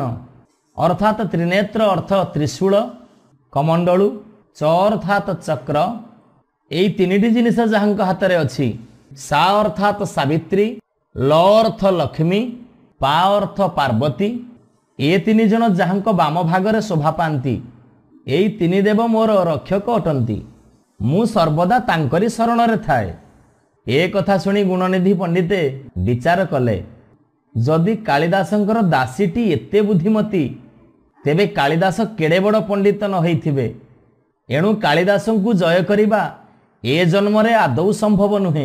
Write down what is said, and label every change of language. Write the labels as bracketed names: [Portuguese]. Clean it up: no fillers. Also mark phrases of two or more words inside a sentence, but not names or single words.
[Odia] ଅର୍ଥାତ ତ୍ରିନେତ୍ର ଅର୍ଥ ତ୍ରିଶୂଳ, କମଣ୍ଡଳୁ, ଚ ଅର୍ଥାତ ଚକ୍ର, ଏଇ ତିନିଟି ଜିନିଷ ଯାହାଙ୍କ ହାତରେ ଅଛି। ସା ଅର୍ଥାତ ସାବିତ୍ରୀ, ଲ ଅର୍ଥ ଲକ୍ଷ୍ମୀ, ପା ଅର୍ଥ ପାର୍ବତୀ, ଏ ତିନି ଜଣ ଯାହାଙ୍କ ବାମ ଭାଗରେ ଶୋଭା ପାଆନ୍ତି। ଏଇ ତିନି ଦେବ ମୋର ରକ୍ଷକ ଅଟନ୍ତି, ମୁଁ ସର୍ବଦା ତାଙ୍କରି ଶରଣ ରେ ଥାଏ। ଏ କଥା ଶୁଣି ଗୁଣନିଧି ପଣ୍ଡିତେ ବିଚାର କଲେ, ଯଦି କାଳିଦାସଙ୍କର ଦାସୀଟି ଏତେ ବୁଦ୍ଧିମତୀ, ତେବେ କାଳିଦାସ କେଡ଼େ ବଡ଼ ପଣ୍ଡିତ ନ ହୋଇଥିବେ। ଏଣୁ କାଳିଦାସଙ୍କୁ ଜୟ କରିବା ଏ ଜନ୍ମରେ ଆଦୌ ସମ୍ଭବ ନୁହେଁ।